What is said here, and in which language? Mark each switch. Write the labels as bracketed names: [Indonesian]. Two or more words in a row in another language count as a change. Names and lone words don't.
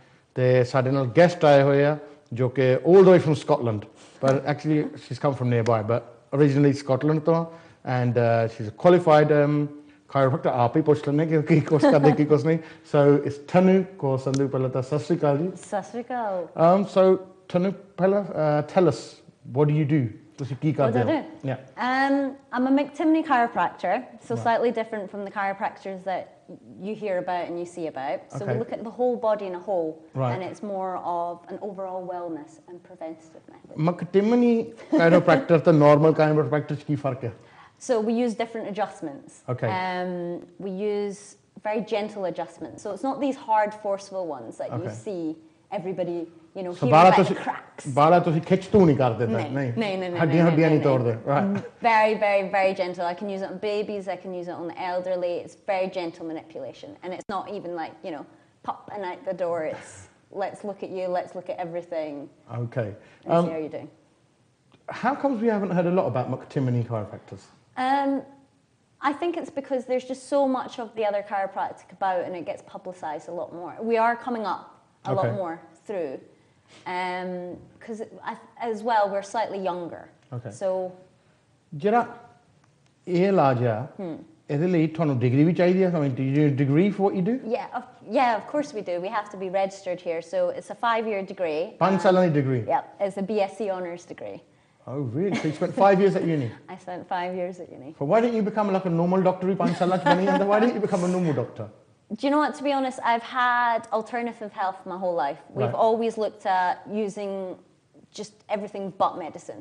[Punjabi] ਅਤੇ ਸਾਡੇ ਨਾਲ ਗੈਸਟ ਆਏ ਹੋਏ ਆ ਜੋ ਕਿ [English] all the way from Scotland, ਪਰ actually she is come from near by, but originally Scotland ਤੋਂ, and she is qualified chiropractor। [Punjabi] ਆਪ ਹੀ ਪੁੱਛ ਲੈਂਦੇ ਕਿ ਕੀ ਕੁਛ ਕਰਦੇ ਕੀ ਕੁਛ ਨਹੀਂ। ਸੋ ਇਸ Tanu Sandhu, ਪਹਿਲਾਂ ਤਾਂ ਸਤਿ ਸ਼੍ਰੀ ਅਕਾਲ ਜੀ। ਸਤਿ ਸ਼੍ਰੀ ਅਕਾਲ। [English] So Tanu, ਪਹਿਲਾਂ tell us, what do you do? [Punjabi] ਤੁਸੀਂ ਕੀ ਕਰਦੇ ਹੋ? [English] Yeah. I'm a McTimney chiropractor, so slightly different from the chiropractors that you hear about and you see about. So we look at the whole body in a whole, and it's more of an overall wellness and preventative method. [Punjabi] McTimney chiropractor ਤੇ [English] normal chiropractor [Punjabi] 'ਚ ਕੀ ਫਰਕ ਹੈ? [English] So we use different adjustments. Okay. We use very gentle adjustments. So it's not these hard, forceful ones that you see everybody, you know, hear about the cracks. [Punjabi] ਬਾਲਾ ਤੁਸੀਂ ਖਿੱਚ ਤੂੰ ਨਹੀਂ ਕਰਦੇ ਤਾਂ ਨਹੀਂ ਹੱਡੀਆਂ ਨਹੀਂ ਤੋੜਦੇ। [English] Very, very, very gentle. I can use it on babies, I can use it on the elderly. It's very gentle manipulation, and it's not even like, you know, pop and out the door. It's let's look at you, let's look at everything. Okay. And see how you're doing. How comes we haven't heard a lot about McTimney chiropractors? I think it's because there's just so much of the other chiropractic about, and it gets publicised a lot more. We are coming up a lot more through, because as well we're slightly younger. Okay. So [Punjabi] ਜਿਹੜਾ ਇਹ ਇਲਾਜ ਆ ਇਹਦੇ ਲਈ ਤੁਹਾਨੂੰ ਡਿਗਰੀ ਵੀ ਚਾਹੀਦੀ ਹੈ? [English] Degree for what you do? Yeah, of course we do. We have to be registered here, so it's a 5-year degree. [Punjabi] 5 ਸਾਲਾਂ ਦੀ degree? [English] Yeah, it's a BSc honours degree. Oh, really? So you spent 5 years at uni? I spent 5 years at uni. So why didn't you become like a normal doctor? Why didn't you become a normal doctor? Do you know what? To be honest, I've had alternative health my whole life. We've always looked at using just everything but medicine.